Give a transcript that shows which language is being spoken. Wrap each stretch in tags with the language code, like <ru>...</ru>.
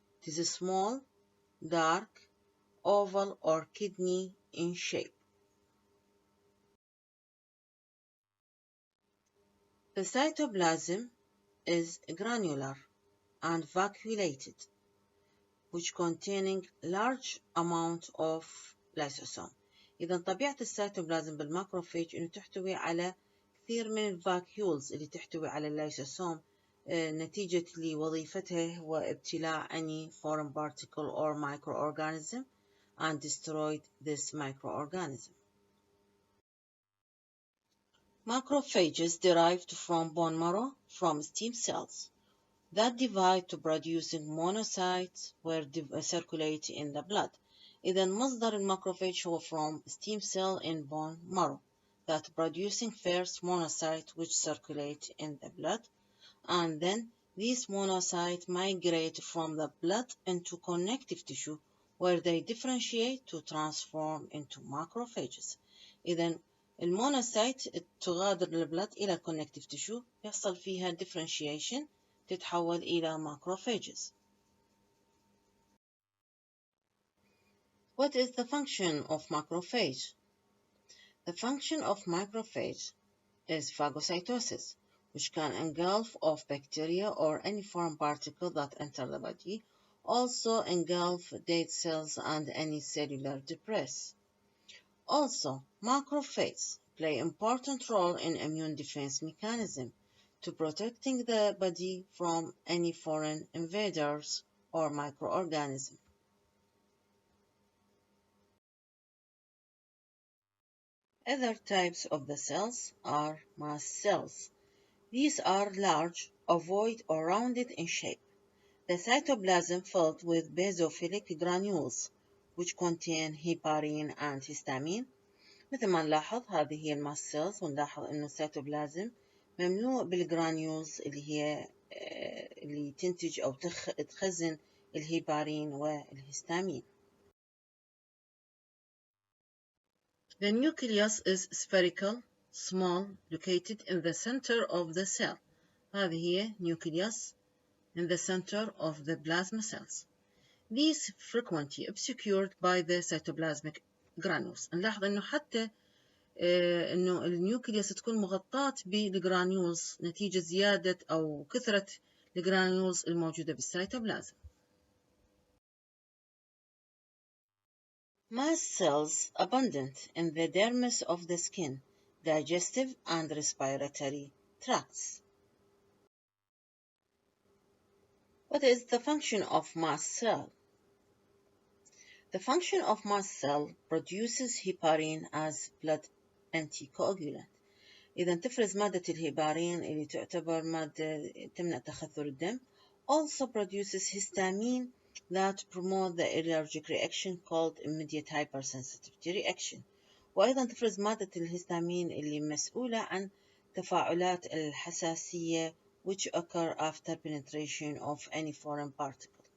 <en>It is small, dark, oval or kidney in shape. The cytoplasm is granular and vacuolated, which containing large amount of lysosome.</en> <ar>إذا طبيعة السيتوبلازم بالماكروفيج إنه تحتوي على كثير من الفاكيولز اللي تحتوي على الليسوسوم نتيجة لوظيفتها هو ابتلاع</ar> <en>any foreign particle or microorganism and destroyed this microorganism. Macrophages derived from bone marrow from stem cells that divide to producing monocytes where circulate in the blood.</en> <ar>إذا مصدر الماكروفاج هو</ar> <en>from stem cell in bone marrow that producing first monocyte which circulate in the blood, and then these monocytes migrate from the blood into connective tissue where they differentiate to transform into macrophages.</en> <ar>إذا المونوسايت تغادر البلد إلى الكونكتيف تيشو يحصل فيها differentiation تتحول إلى macrophages.</ar> <en>What is the function of macrophage? The function of macrophage is phagocytosis, which can engulf of bacteria or any foreign particle that enter the body, also engulf dead cells and any cellular debris. Also, macrophages play important role in immune defense mechanism to protecting the body from any foreign invaders or microorganisms. Other types of the cells are mast cells. These are large, ovoid or rounded in shape. The cytoplasm filled with basophilic granules which contain heparin and histamine.</en> <ar>مثل ما نلاحظ هذه هي الماست سيلز، ونلاحظ إنه السيتوبلازم مملوء بالجرانيولز اللي تنتج أو تخزن الهيبارين والهستامين.</ar> <en>The nucleus is spherical, small, located in the center of the cell.</en> <ar>هذه هي</ar> <en>nucleus in the center of the plasma cells. These frequently obscured by the cytoplasmic granules.</en> <ar>نلاحظ إنه حتى إنه النيوكليوس تكون مغطاة بالجرانيولز نتيجة زيادة أو كثرة الجرانيولز الموجودة بالسيتوبلازم.</ar> <en>Mast cells abundant in the dermis of the skin, digestive and respiratory tracts. What is the function of mast cell? The function of mast cell produces heparin as blood anticoagulant.</en> <ar>إذا تفرز مادة الهيبارين اللي تعتبر مادة تمنع تخثر الدم.</ar> <en>Also produces histamine that promote the allergic reaction called immediate hypersensitivity reaction.</en> <ar>وأيضا تفرز مادة الهستامين اللي مسؤولة عن تفاعلات الحساسية</ar> <en>which occur after penetration of any foreign particle.</en>